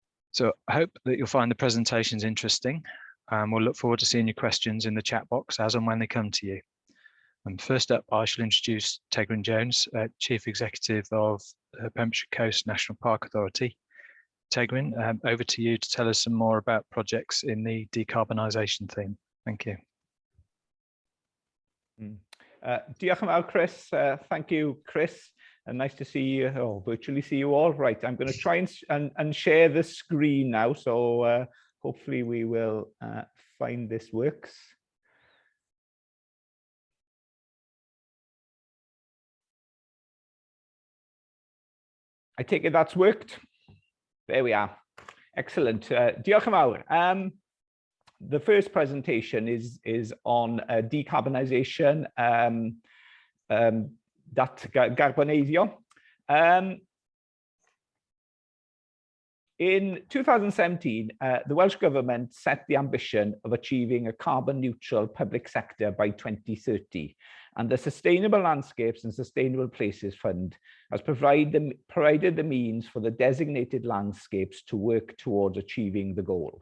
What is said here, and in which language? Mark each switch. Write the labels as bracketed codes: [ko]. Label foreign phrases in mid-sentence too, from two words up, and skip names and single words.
[en] So I hope that you'll find the presentations interesting. We'll look forward to seeing your questions in the chat box as and when they come to you. And first up, I shall introduce Tegryn Jones, Chief Executive of Pembrokeshire Coast National Park Authority. Tegryn, over to you to tell us some more about projects in the decarbonisation theme. Thank you. [cy] Diolch yn fawr, Chris. [en] Thank you, Chris. And nice to see you, virtually see you all. Right, I'm going to try and share the screen now. So hopefully we will find this works. I take it that's worked. There we are. Excellent. [cy] Diolch yn fawr. [en] The first presentation is on decarbonisation, decarbonisation. In 2017, the Welsh Government set the ambition of achieving a carbon neutral public sector by 2030, and the Sustainable Landscapes and Sustainable Places Fund has provided the means for the designated landscapes to work towards achieving the goal.